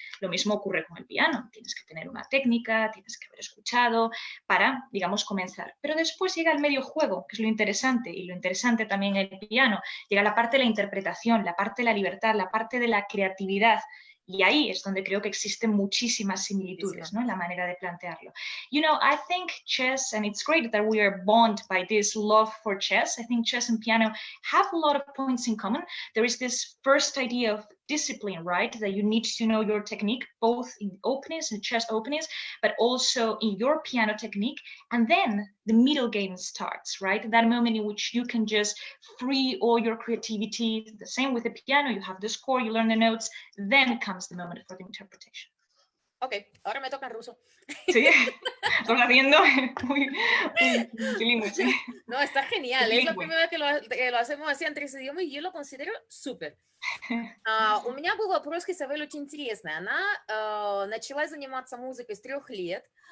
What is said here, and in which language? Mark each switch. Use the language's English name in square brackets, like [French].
[Spanish] Lo mismo ocurre con el piano. Tienes que tener una técnica, tienes que haber escuchado para, digamos, comenzar. Pero después llega el medio juego, que es lo interesante, y lo interesante también en el piano. Llega la parte de la interpretación, la parte de la libertad, la parte de la creatividad. Y ahí es donde creo que existen muchísimas similitudes, ¿no? En la manera de plantearlo. [English] You know, I think chess, and it's great that we are bonded by this love for chess. I think chess and piano have a lot of points in common. There is this first idea of discipline, right? That you need to know your technique, both in openings and chest openings, but also in your piano technique. And then the middle game starts, right? That moment in which you can just free all your creativity. The same with the piano, you have the score, you learn the notes, then comes the moment for the interpretation. [Spanish] Ok, ahora me toca en ruso. Sí, estamos haciendo muy bilingüe, sí. No, está genial. Es la Bilingüe. primera vez que lo hacemos así en 3 idiomas, y yo lo considero súper. [Russian] У меня был вопрос к Изабель очень интересный. Она начала заниматься музыкой с 3 лет.